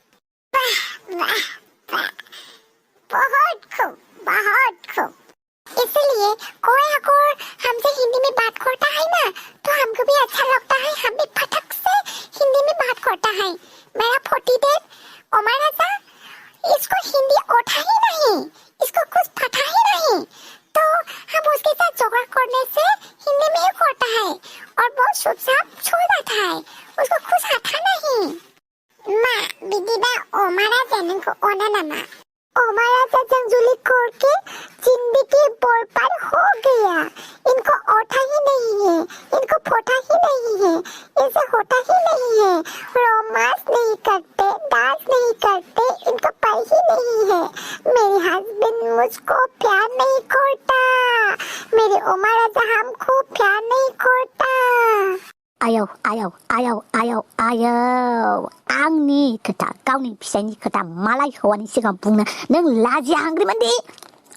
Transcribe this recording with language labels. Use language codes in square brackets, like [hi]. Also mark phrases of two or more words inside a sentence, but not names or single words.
[hi] बहुत खूब इसलिए कोई अगर हमसे हिंदी में बात करता है ना तो हमको भी अच्छा लगता है हम भी फटक से हिंदी में बात करता है मेरा फोटी देव ओमर राजा इसको हिंदी आता ही नहीं इसको कुछ पता ही नहीं तो हम उसके साथ झगड़ा करने से हिंदी में ही करता है और बहुत चुपचाप छोड़ देता है उसको कुछ आता नहीं [brx] माँ बिदिबा ओमर राजा नोंखौ अना नामा ओमर राजा जों जुलि [hi] करके जिंदगी बर्बाद हो गया इनको आता ही नहीं है इनको पता ही नहीं है इसे होता ही नहीं है रोमांस नहीं करते डांस नहीं करते इनको पता ही नहीं है मेरे हस्बैंड मुझको प्यार नहीं करता मेरे ओमर राजा हमको प्यार नहीं करता [brx] आयौ आंनि खोथा गावनि फिसायनि खोथा मालाय हौवानि सिगाङाव बुंनो नों लाजिया हांग्रिमोनदि